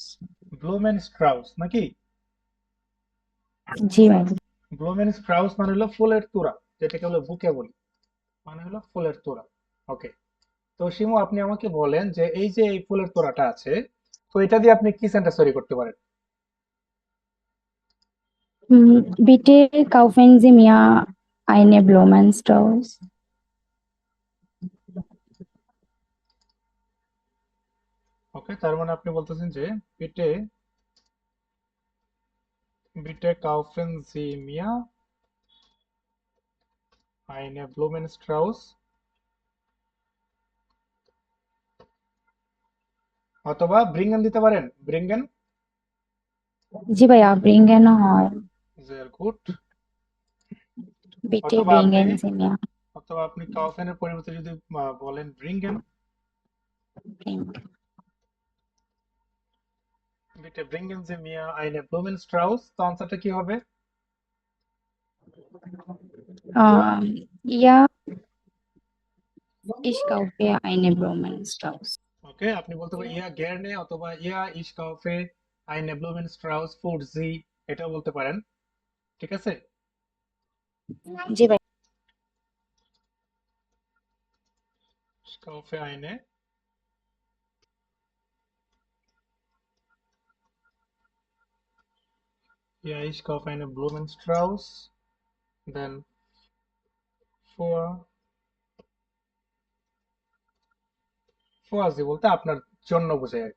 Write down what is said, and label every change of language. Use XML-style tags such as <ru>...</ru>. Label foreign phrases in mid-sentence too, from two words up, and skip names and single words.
<de>Blumen Strauß নাকি?</de> <bn>জি ভাই।</bn> <de>Blumen Strauß</de> <bn>মানে হলো ফুলের তোড়া, যেটাকে হলো বুকে বলি, মানে হলো ফুলের তোড়া। ওকে, তো শিমু আপনি আমাকে বলেন যে এই যে এই ফুলের তোড়াটা আছে, তো এটা দিয়ে আপনি কি সেন্টেন্স তৈরি করতে পারেন?</bn> <de>Bitte kaufen Sie mir eine Blumenstrauß.</de> <bn>ওকে, তার মানে আপনি বলতেছেন যে</bn> <de>bitte, bitte kaufen Sie mir eine Blumenstrauß,</de> <bn>অথবা ব্রিঙ্গেন দিতে পারেন, ব্রিঙ্গেন। জি ভাইয়া, bringen হয়।</bn> <de>sehr gut। Bitte</de> <bn>অথবা আপনি,</bn> <de>bringen Sie mir.</de> <bn>অথবা আপনি কাউফেনের পরিবর্তে যদি বলেন ব্রিঙ্গেন,</bn> <de>Bring. bitte bringen Sie mir eine Blumen Strauß,</de> <bn>তো আনসারটা কি হবে?</bn> <de>Ja, ich kaufe eine Blumenstrauß.</de> <bn>ওকে, আপনি বলতে পারেন</bn> <de>ja gerne</de> <bn>অথবা</bn> <de>ja ich kaufe eine Blumen Strauß für Sie,</de> <bn>এটাও বলতে পারেন। ঠিক আছে, জি ভাই।</bn> <de>kaufe eine ja ich kaufe eine Blumen Strauß,</de> <bn>দেন ফোর ফোয়াজি বলতে আপনার জন্য বোঝায় আর কি।</bn>